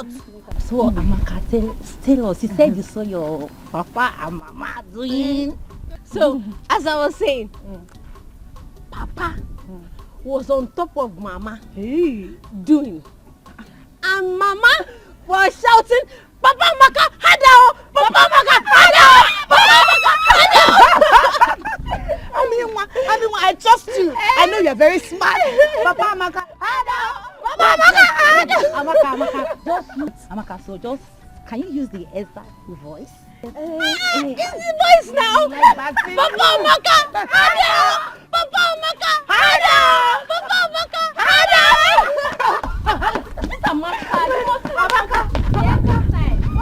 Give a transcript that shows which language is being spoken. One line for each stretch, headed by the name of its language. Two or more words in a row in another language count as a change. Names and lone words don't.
English: So Amaka, tell us, you said you saw your Papa and Mama doing. So, as I was saying, Papa was on top of Mama doing. And Mama was shouting, Papa Amaka, Hadao! Papa Amaka, Hadao! Papa Amaka, Hadao! I trust you. I know you're very smart. Papa Amaka, Hadao! Papa Amaka, Hadao! Amaka, so just, can you use the exact voice? It's the voice now. Papa Amaka, Hadao! Papa Amaka, Hadao! Papa Amaka, Hadao! This Amaka, you must Amaka. Yes, sometimes.